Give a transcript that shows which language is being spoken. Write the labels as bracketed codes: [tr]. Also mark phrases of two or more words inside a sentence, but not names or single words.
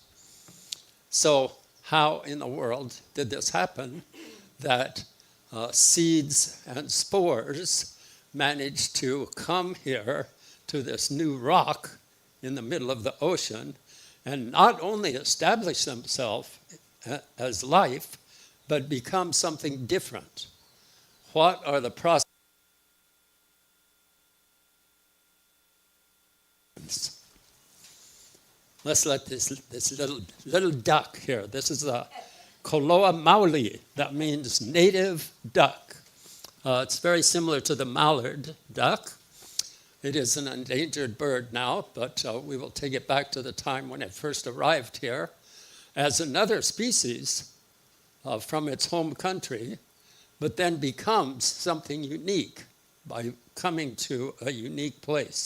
[en] So how in the world did this happen that seeds and spores managed to come here to this new rock in the middle of the ocean and not only establish themselves as life, but become something different? What are the processes? Let's let this little duck here. This is a [haw] Koloa maoli. [en] That means native duck. It's very similar to the mallard duck. It is an endangered bird now, but we will take it back to the time when it first arrived here as another species from its home country, but then becomes something unique by coming to a unique place.